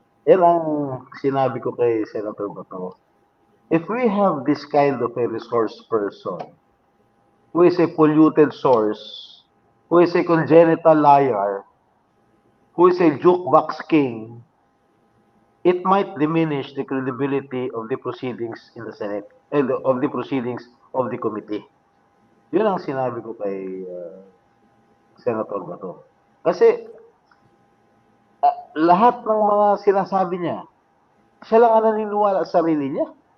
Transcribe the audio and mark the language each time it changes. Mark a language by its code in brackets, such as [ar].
[tl] Yan ang sinabi ko kay Senator Bato. [en] If we have this kind of a resource person who is a polluted source, who is a congenital liar, who is a jukebox king, it might diminish the credibility of the proceedings in the Senate and of the proceedings of the committee. [tl] Yun ang sinabi ko kay Senator Bato. Kasi lahat ng mga sinasabi niya, siya lang ang naniniwala sa sarili niya.